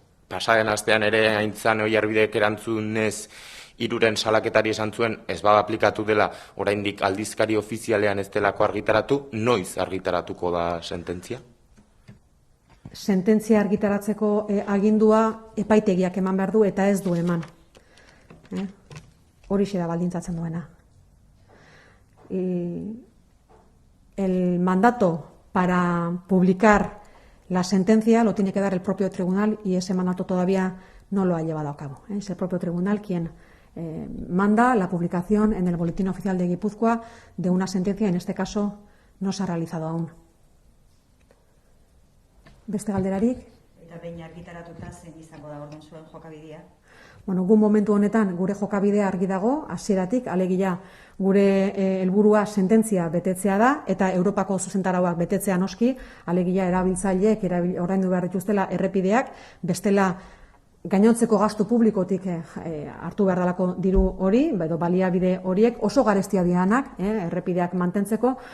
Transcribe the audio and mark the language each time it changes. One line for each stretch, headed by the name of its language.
Basque: Pasaden astean ere Aintzane Oiarbidek erantzunez 3 salaketari esan zuen ez bada aplikatu dela, oraindik aldizkari ofizialean ez delako argitaratu. Noiz argitaratuko da sententzia? Sententzia argitaratzeko agindua epaitegiak eman behar du eta ez du eman. Horixe da baldintzatzen duena.
Spanish: El mandato para publicar la sentencia lo tiene que dar el propio tribunal y ese mandato todavía no lo ha llevado a cabo. Es el propio tribunal quien manda la publicación en el Boletín Oficial de Guipúzcoa de una sentencia, en este caso no se ha realizado aún.
Basque: Beste galderarik? Eta behin argitaratuta zein izango da orduan zuen jokabidea? Bueno, gu momentu honetan gure jokabidea argi dago, hasieratik, alegia gure helburua sententzia betetzea da eta Europako zuzentarauak betetzea noski, alegia erabiltzaileek oraindu behar dituztela errepideak, bestela gainontzeko gastu publikotik hartu behar dalako diru hori, edo baliabide horiek oso garestia dianak, errepideak mantentzeko.